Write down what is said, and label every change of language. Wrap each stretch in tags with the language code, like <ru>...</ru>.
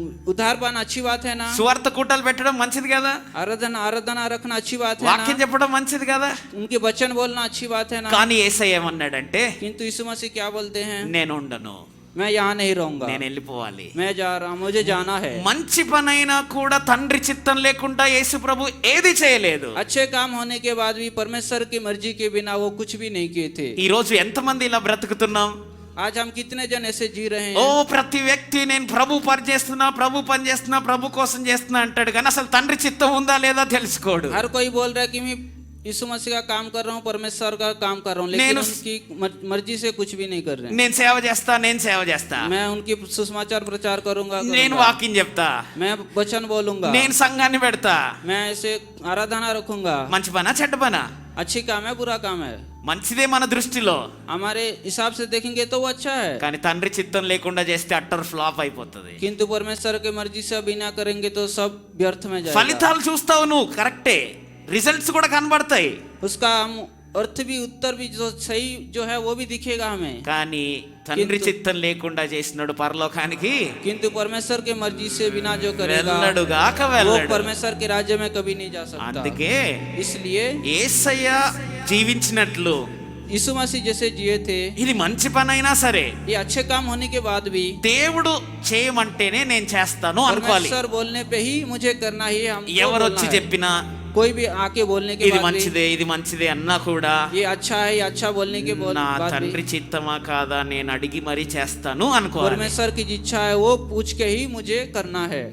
<hi>उद्धार पाना अच्छी बात है ना,</hi> <te>సువార్త కూటాలు పెట్టడం మంచిది కదా,</te> <hi>आराधना रखना अच्छी बात है</hi> <te>వాక్యం</te> <hi>ना,</hi> <te>చెప్పడం మంచిది కదా.</te> <hi>उनके वचन बोलना अच्छी बात है ना।</hi> <te>కానీ యేసయ్య ఏమన్నాడంటే,</te> <hi>किंतु यीशु मसीह क्या बोलते हैं,</hi> <te>నేను ఉండను,</te> <hi>मैं यहाँ नहीं रहूंगा,</hi> <te>నేను వెళ్ళిపోవాలి.</te> <hi>मैं जा रहा हूँ, मुझे जाना है।</hi> <te>మంచి పనైనా కూడా తండ్రి చిత్తం లేకుండా యేసు ప్రభు ఏది చేయలేదు.</te> <hi>अच्छे काम होने के बाद भी परमेश्वर की मर्जी के बिना वो कुछ भी नहीं किए थे।</hi> <te>ఈ రోజు ఎంతమంది ఇలా బ్రతుకుతున్నాం?</te> <hi>आज हम कितने जन ऐसे जी रहे ఓ हैं,</hi> <te>ప్రతి వ్యక్తి నేను ప్రభు పని చేస్తున్నా, ప్రభు పని చేస్తున్నా, ప్రభు కోసం చేస్తున్నా అంటాడు, కానీ అసలు తండ్రి చిత్తం ఉందా లేదా తెలుసుకోడు.</te> <hi>हर कोई बोल रहा है कि मैं यीशु मसीह का काम कर रहा हूँ, परमेश्वर का काम कर रहा हूँ, लेकिन</hi> <te>నేను-</te> <hi>उनकी मर्जी से कुछ भी नहीं कर रहे हैं।</hi> <te>నేను సేవ చేస్తా, నేను సేవ చేస్తా,</te> <hi>मैं उनकी सुसमाचार प्रचार करूंगा,</hi> <te>నేను వాక్యం చెప్తా,</te> <hi>मैं वचन बोलूंगा,</hi> <te>నేను సంఘాన్ని పెడతా.</te> <hi>मैं ऐसे आराधना रखूंगा।</hi> <te>మంచి పనా చెడ్డ పనా?</te> <hi>अच्छी काम है, बुरा काम है?</hi> <te>మంచిదే మన దృష్టిలో,</te> <hi>हमारे हिसाब से देखेंगे तो वो अच्छा है,</hi> <te>కానీ తండ్రి చిత్తం లేకుండా చేస్తే అట్టర్ ఫ్లాప్ అయిపోతుంది.</te> <hi>किंतु परमेश्वर के मर्जी से बिना करेंगे तो सब व्यर्थ में जाएगा।</hi> <te>ఫలితాలు చూస్తావు నువ్వు, కరెక్టే, రిజల్ట్స్ కూడా కనబడతాయి,</te> <hi>उसका हम अर्थ भी, उत्तर भी जो सही जो है वो भी दिखेगा हमें,</hi> <te>కానీ తండ్రి కింద- చిత్తం లేకుండా చేసినాడు పరలోకానికి</te> <hi>किंतु परमेश्वर के मर्जी से बिना जो करेगा</hi> <te>వెళ్ళడుగాక</te> <hi>वो</hi> <te>వెళ్ళడు.</te> <hi>परमेश्वर के राज्य में कभी नहीं जा सकता।</hi> <te>అందుకే</te> <hi>इसलिए</hi> <te>యేసయ్య జీవించినట్లు</te> <hi>यीशु मसीह जैसे जिए थे,</hi> <te>ఇది మంచి పని అయినా సరే</te> <hi>ये अच्छे काम होने के बाद भी</hi> <te>దేవుడు చేయమంటేనే నేను చేస్తాను అనుకోవాలి.</te> <hi>परमेश्वर बोलने पे ही मुझे करना ही है, हमको</hi> <te>ఎవరు</te> <hi>बोलना</hi> <te>వచ్చి</te> <hi>है।</hi> <te>చెప్పినా</te> <hi>कोई भी आके बोलने के</hi> <te>ఇది</te> <hi>बाद भी</hi> <te>మంచిదే ఇది మంచిదే అన్నా కూడా</te> <hi>ये अच्छा है, ये अच्छा बोलने के</hi> <te>నా</te> <hi>बाद</hi> <te>తండ్రి</te> <hi>भी</hi> <te>చిత్తమా కాదా నేను అడిగి మరీ చేస్తాను అనుకోవాలి.</te> <hi>परमेश्वर की इच्छा है वो पूछ के ही मुझे करना है।</hi>